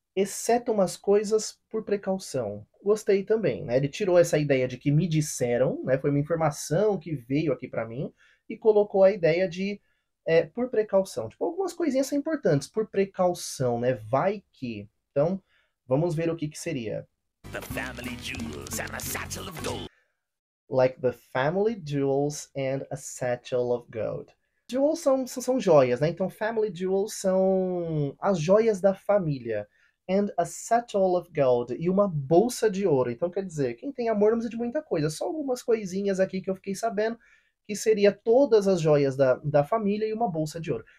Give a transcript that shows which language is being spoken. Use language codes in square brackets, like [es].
[pt] Exceto umas coisas por precaução. Gostei também, né? Ele tirou essa ideia de que me disseram, né? Foi uma informação que veio aqui pra mim, e colocou a ideia de por precaução. Tipo, algumas coisinhas são importantes, por precaução, né? Vai que. Então, vamos ver o que seria. [en] The family jewels and a satchel of gold. Like the family jewels and a satchel of gold. [pt] Jewels são joias, né? Então, [en] family jewels [pt] são as joias da família. [en] and a satchel of gold, [pt] e uma bolsa de ouro. Então quer dizer, quem tem amor não precisa de muita coisa, só algumas coisinhas aqui que eu fiquei sabendo, que seria todas as joias da família e uma bolsa de ouro.